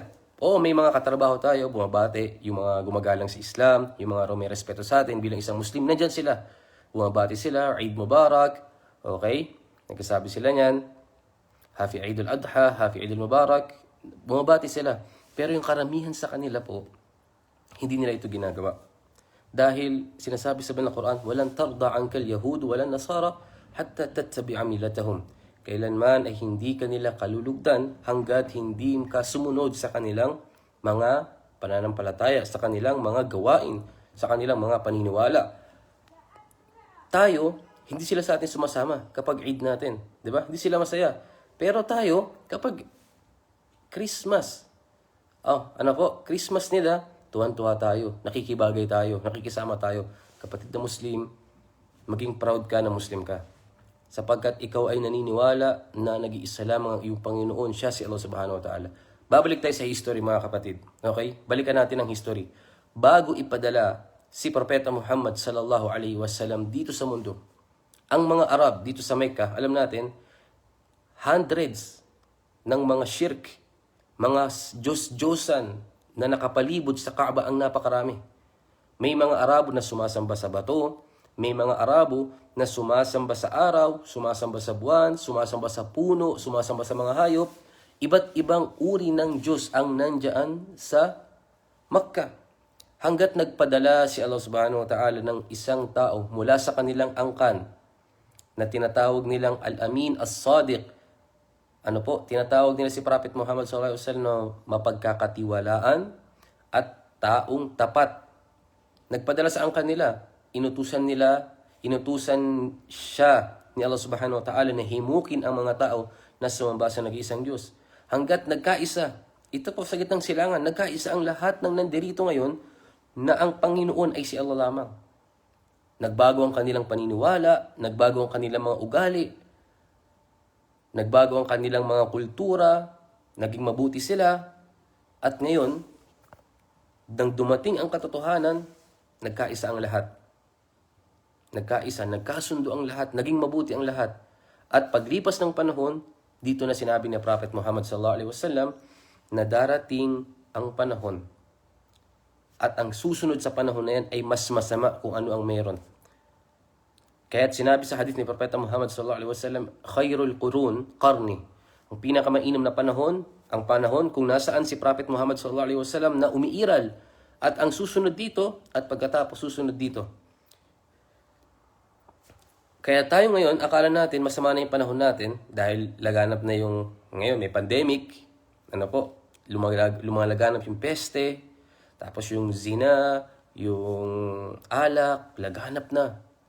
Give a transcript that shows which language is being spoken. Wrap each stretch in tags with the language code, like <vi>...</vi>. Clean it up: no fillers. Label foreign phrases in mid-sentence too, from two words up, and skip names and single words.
<tl>Oo, may mga katrabaho tayo, bumabati, yung mga gumagalang sa Islam, yung mga may respeto sa atin bilang isang Muslim, nandyan sila. Bumabati sila,</tl> <ar>عيد مبارك,</ar> <tl>okay? Nagkasabi sila niyan,</tl> <en>Happy Eid al-Adha, Happy Eid al-Mubarak,</en> <tl>bumabati sila. Pero yung karamihan sa kanila po, hindi nila ito ginagawa. Dahil sinasabi sa banal na Quran,</tl> <ar>ولن ترضى عنك اليهود ولا النصارى حتى تتبع ملتهم.</ar> <tl>Kailanman ay hindi kanila kalulugdan hanggat hindi ka sumunod sa kanilang mga pananampalataya, sa kanilang mga gawain, sa kanilang mga paniniwala. Tayo, hindi sila sa atin sumasama kapag Eid natin. Di ba? Hindi sila masaya. Pero tayo, kapag Christmas, Christmas nila, tuwan-tuwa tayo, nakikibagay tayo, nakikisama tayo. Kapatid na Muslim, maging proud ka na Muslim ka. Sapagkat ikaw ay naniniwala na nag-iisa lamang ang iyong Panginoon, siya si</tl> <ar>الله سبحانه وتعالى.</ar> <tl>Babalik tayo sa history mga kapatid. Okay? Balikan natin ang history. Bago ipadala si Propeta Muhammad</tl> <ar>صلى الله عليه وسلم</ar> <tl>dito sa mundo, ang mga Arab dito sa Mecca, alam natin, hundreds ng mga shirk, mga Diyos-Diyosan na nakapalibot sa Kaaba ang napakarami. May mga Arabo na sumasamba sa bato, may mga Arabo na sumasamba sa araw, sumasamba sa buwan, sumasamba sa puno, sumasamba sa mga hayop. Iba't ibang uri ng Diyos ang nandyan sa Makkah. Hanggat nagpadala si</tl> <ar>الله سبحانه وتعالى</ar> <tl>ng isang tao mula sa kanilang angkan na tinatawag nilang</tl> <ar>الأمين الصادق.</ar> <tl>Tinatawag nila si Prophet Muhammad SAW na mapagkakatiwalaan at taong tapat. Nagpadala sa angkan nila, inutusan siya ni</tl> <ar>الله سبحانه وتعالى</ar> <tl>na himukin ang mga tao na sumamba sa nag-iisang Diyos. Hanggat nagkaisa, ito po sa gitnang silangan, nagkaisa ang lahat ng nandirito ngayon na ang Panginoon ay si Allah lamang. Nagbago ang kanilang paniniwala, nagbago ang kanilang mga ugali, nagbago ang kanilang mga kultura, naging mabuti sila, at ngayon, nang dumating ang katotohanan, nagkaisa ang lahat. Nagkasundo ang lahat, naging mabuti ang lahat. At paglipas ng panahon, dito na sinabi ni Prophet Muhammad</tl> <ar>صلى الله عليه وسلم</ar> <tl>na darating ang panahon. At ang susunod sa panahon na yan ay mas masama kung ano ang meron. Kaya't sinabi sa hadith ni Propeta Muhammad</tl> <ar>صلى الله عليه وسلم, خير القرون قرني.</ar> <tl>Ang pinakamainam na panahon, ang panahon kung nasaan si Prophet Muhammad</tl> <ar>صلى الله عليه وسلم</ar> <tl>na umiiral, at ang susunod dito at pagkatapos susunod dito. Kaya tayo ngayon, akala natin masama na yung panahon natin dahil laganap na yung, ngayon may pandemic, lumalaganap yung peste, tapos yung zina, yung alak, laganap na.</tl>